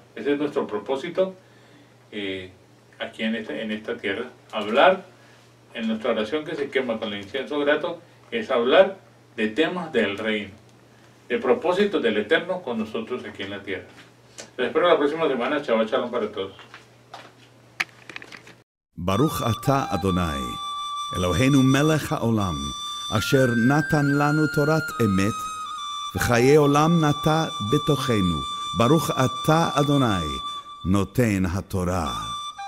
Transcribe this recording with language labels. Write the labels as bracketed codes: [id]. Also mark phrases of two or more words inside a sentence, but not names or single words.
[es] Ese es nuestro propósito aquí en esta tierra. Hablar en nuestra oración que se quema con el incienso grato es hablar de temas del reino, de propósitos del Eterno con nosotros aquí en la tierra. Les espero la próxima semana. [he] שבת שלום [es] para todos. [he] ברוך אתה אדוני, אלוהינו מלך העולם, אשר נתן לנו תורת אמת, וחיי עולם נטע בתוכנו. ברוך אתה אדוני, נותן התורה.